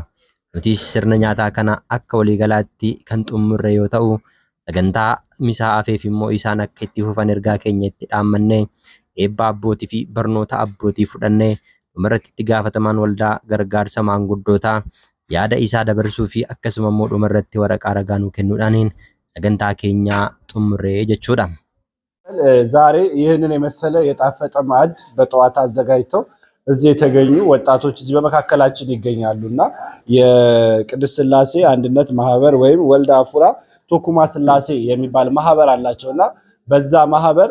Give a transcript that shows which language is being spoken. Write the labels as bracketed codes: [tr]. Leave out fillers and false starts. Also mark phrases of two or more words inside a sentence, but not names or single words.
[om] Nutis sirna nyaataa kana akka waliigalaatti kan xumurre yoo ta'u, sagantaa misaa hafeef immoo isaan akka itti fufan ergaa keenya itti dhaammannee eebba abbootii fi barnoota abbootii fudhannee dhumarratti itti gaafatamaan waldaa gargaarsa maanguddootaa yaada isaa dabarsuu fi akkasuma immoo dhumarratti waraqaa ragaa nuu kennuudhaaniin sagantaa keenya xumurree jechuudha. [am] ዛሬ ይህንን የመሰለ የጣፈጠ ማዕድ በጠዋት አዘጋጅተው እዚህ የተገኙ ወጣቶች እዚህ በመካከላችን ይገኛሉና የቅድስት ሥላሴ አንድነት ማህበር ወይም ወልደ አፉራ ቶኩማ ሥላሴ የሚባል ማህበር አላቸውና በዛ ማህበር